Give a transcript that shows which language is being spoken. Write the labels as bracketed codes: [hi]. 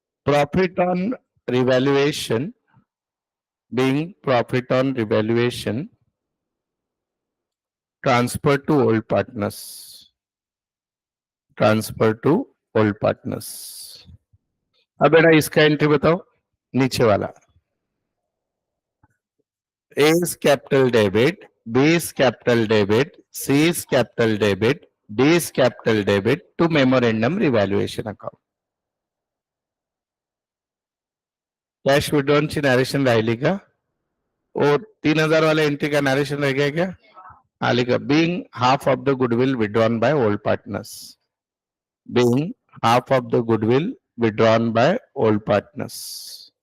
[en] Profit on revaluation, being profit on revaluation transfer to old partners, transfer to old partners। [hi] अब बेटा इसका entry बताओ, नीचे वाला। [en] A's capital debit, B is capital debit, C is capital debit, D is capital debit to memorandum revaluation account. [mr] Cash withdrawn ची narration राहिली का? [hi] वो 3000 वाले एंट्री का नरेशन रह गया क्या? हाँ लिखा, [en] being half of the goodwill withdrawn by old partners. Being half of the goodwill withdrawn by old partners.